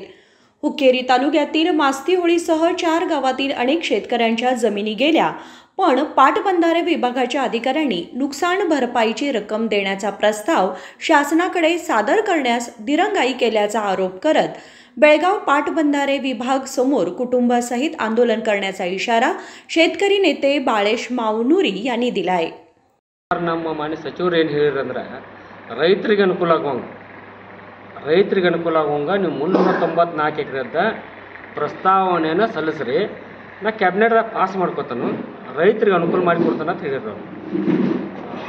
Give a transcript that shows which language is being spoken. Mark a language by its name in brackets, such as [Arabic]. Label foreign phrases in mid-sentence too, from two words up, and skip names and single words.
[Marathi] हुक्केरी तालुक्यातील मास्तीहोळीसह 4 गावातील अनेक शेतकऱ्यांच्या जमिनी गेल्या, पण पाटबंधारे विभागाच्या अधिकाऱ्यांनी नुकसान भरपाईची रक्कम देण्याचा प्रस्ताव शासनाकडे सादर करण्यास दिरंगाई केल्याचा आरोप करत बेळगाव पाटबंधारे विभाग समोर कुटुंबासहित आंदोलन करण्याचा इशारा शेतकरी नेते बाळेश मावनुरी यांनी दिलाय. [Kannada] ನಮ್ಮ ಮಾನ್ಯ ಸಚಿವರು ಏನು ಹೇಳಿರಂದ್ರೆ ರೈತರಿಗೆ ಅನುಕೂಲ ಆಗುವಂಗ ನೀವು 394 ಎಕರೆದ ಪ್ರಸ್ತಾವನೆಯನ್ನು ಸಲ್ಲಿಸ್ರಿ, ನಾ ಕ್ಯಾಬಿನೆಟ್ದಾಗ ಪಾಸ್ ಮಾಡ್ಕೊತಾನು, ರೈತರಿಗೆ ಅನುಕೂಲ ಮಾಡಿಕೊಡ್ತಾನೆ ಅಂತ ಹೇಳಿದ್ರು.